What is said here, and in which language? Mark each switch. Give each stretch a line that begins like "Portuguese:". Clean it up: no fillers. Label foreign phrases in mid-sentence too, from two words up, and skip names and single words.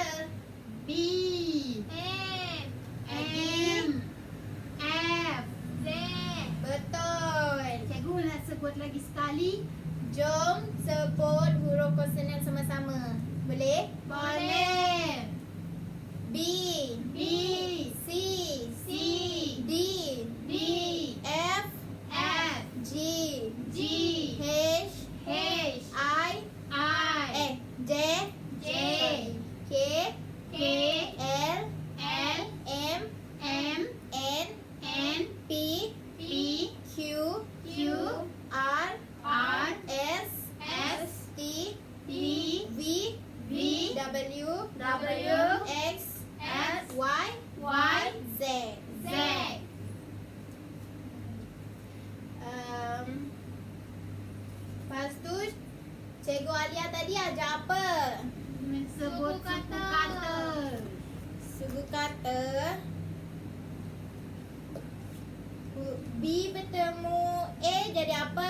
Malay: B, M, F, Z. Betul. Cikgu nak sebut lagi sekali. Jom sebut huruf konsonan sama-sama. Boleh? Boleh. B, B, C, C, D, D, F, F, G, G, H, H, I, I, J, J, K, K, L, L, M, M, N, N, P, P, Q, Q, R, R, S, S, T, T, V, V, W, W, X, X, Y, Y, Z. Z. Lepas tu Cikgu Alia tadi ajar apa? Sebut kata. Suku kata. B bertemu A jadi apa?